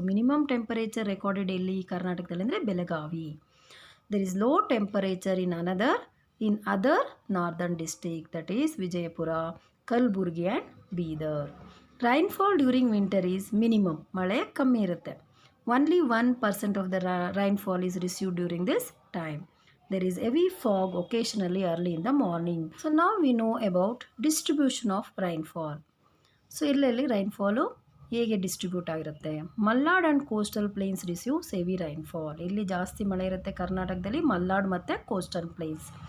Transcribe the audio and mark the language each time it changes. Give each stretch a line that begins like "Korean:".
Kannada: So minimum temperature recorded ಎಲ್ಲಿ ಕರ್ನಾಟಕದಲ್ಲಿ ಅಂದರೆ Belagavi.
English: There is low temperature in other northern district, that is Vijayapura, Kalaburagi and Bidar. Rainfall during winter is minimum,
Kannada: ಮಳೆ ಕಮ್ಮಿ ಇರುತ್ತೆ.
English: Only 1% of the rainfall is received during this time. There is heavy fog occasionally early in the morning. So now we know about distribution of rainfall. So
Kannada: ಇಲ್ಲಿ rainfall ಹೇಗೆ distribute ಆಗಿರುತ್ತೆ?
English: Malnad and coastal plains receives heavy rainfall.
Kannada: ಇಲ್ಲಿ ಜಾಸ್ತಿ ಮಳೆ ಇರುತ್ತೆ ಕರ್ನಾಟಕದಲ್ಲಿ, ಮಲ್ನಾಡ್ ಮತ್ತು coastal planes.